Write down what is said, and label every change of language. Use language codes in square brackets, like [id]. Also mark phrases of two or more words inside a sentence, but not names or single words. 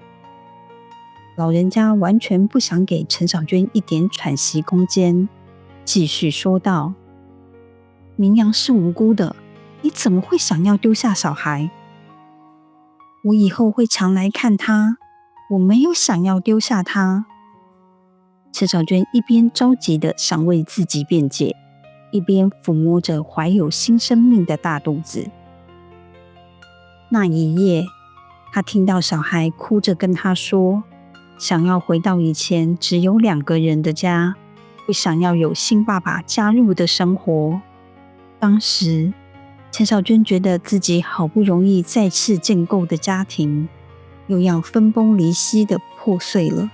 [zh] 老人家完全不想給陳小娟一點喘息空間，繼續說道：明陽是無辜的，你怎麼會想要丟下小孩？我以後會常來看他，我沒有想要丟下他。陳小娟一邊着急地想為自己辯解，一邊撫摸着懷有新生命的大肚子。那一夜，她聽到小孩哭着跟她說，想要回到以前只有2個人的家，不想要有新爸爸加入的生活。當時，陳小娟覺得自己好不容易再次建構的家庭，又要分崩離析的破碎了。